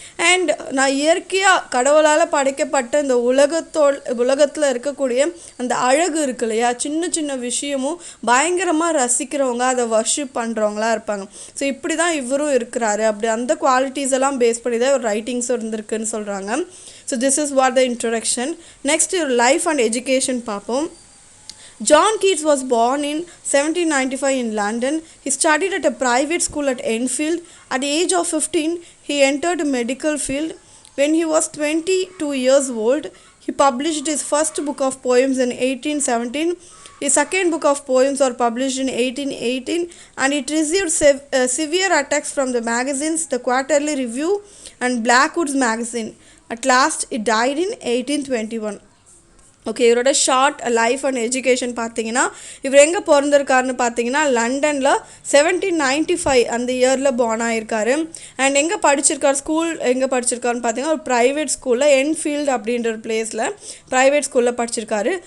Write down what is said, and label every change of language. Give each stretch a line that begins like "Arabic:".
Tamil: And நான் இயற்கையாக கடவுளால் படைக்கப்பட்ட இந்த உலகத்தில் இருக்கக்கூடிய அந்த அழகு இருக்கு இல்லையா, சின்ன சின்ன விஷயமும் பயங்கரமாக ரசிக்கிறவங்க, அதை வர்ஷிப் பண்ணுறவங்களா இருப்பாங்க. ஸோ இப்படி தான் இவரும் இருக்கிறாரு. அப்படி அந்த குவாலிட்டிஸ் எல்லாம் பேஸ் பண்ணி தான் இவர் ரைட்டிங்ஸ் இருந்திருக்குன்னு சொல்கிறாங்க.
English: So this is what the introduction. Next இவர் life and education பார்ப்போம். John Keats was born in 1795 in London. He studied at a private school at Enfield. At the age of 15, he entered the medical field. When he was 22 years old, he published his first book of poems in 1817. His second book of poems was published in 1818, and it received severe attacks from the magazines, the Quarterly Review and Blackwood's magazine. At last, it died in 1821.
Tamil: Okay, இவரோட short life and education பார்த்தீங்கன்னா, இவர் எங்கே பிறந்திருக்காருன்னு பார்த்தீங்கன்னா லண்டனில் 1795 அந்த இயரில் born ஆகியிருக்காரு. And எங்கே படிச்சிருக்கார், school எங்கே படிச்சிருக்காருன்னு பார்த்தீங்கன்னா ஒரு ப்ரைவேட் ஸ்கூலில், என்ஃபீல்டு அப்படின்ற ஒரு பிளேஸில் ப்ரைவேட் ஸ்கூலில் படிச்சிருக்காரு.